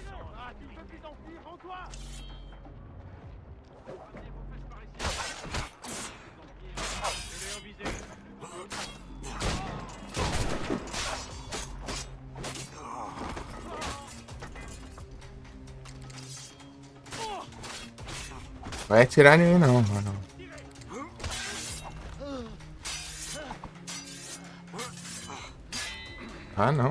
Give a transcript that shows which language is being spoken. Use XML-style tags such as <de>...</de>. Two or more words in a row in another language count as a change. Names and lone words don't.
<fr>Ah, tu ne peux plus t'enfuir, rends-toi. Amenez vos fesses par ici. Je l'ai envisé.</fr> <pt>Vai atirar em mim não, mano. Ah, não.</pt>